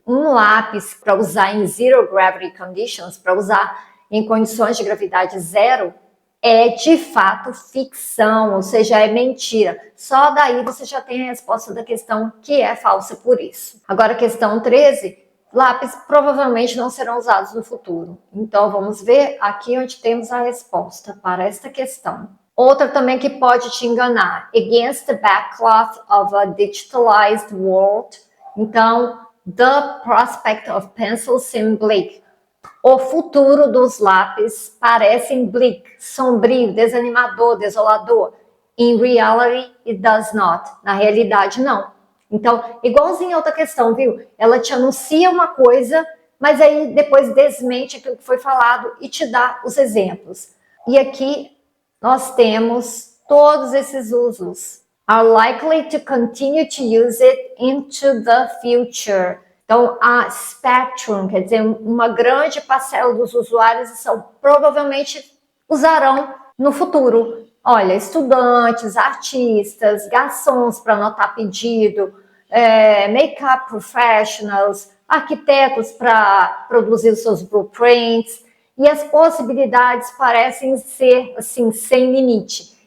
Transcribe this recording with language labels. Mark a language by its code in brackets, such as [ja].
[pt] um lápis para usar em [en] zero gravity conditions, [pt] para usar em condições de gravidade zero, é de fato ficção, ou seja, é mentira. Só daí você já tem a resposta da questão que é falsa por isso. Agora, questão 13, lápis provavelmente não serão usados no futuro. Então, vamos ver aqui onde temos a resposta para esta questão. Outra também que pode te enganar. [en] Against the backcloth of a digitalized world. Então, the prospect of pencils seem bleak. [pt] O futuro dos lápis parece bleak, sombrio, desanimador, desolador. [en] In reality, it does not. [pt] Na realidade, não. Então, igualzinho a outra questão, viu? Ela te anuncia uma coisa, mas aí depois desmente aquilo que foi falado e te dá os exemplos. E aqui nós temos todos esses usos. [en] Are likely to continue to use it into the future. [pt] Então, a spectrum, quer dizer, uma grande parcela dos usuários provavelmente usarão no futuro. Olha, estudantes, artistas, garçons para anotar pedido, [en] make-up professionals, [pt] arquitetos para produzir os seus blueprints, e as possibilidades parecem ser assim, sem limite.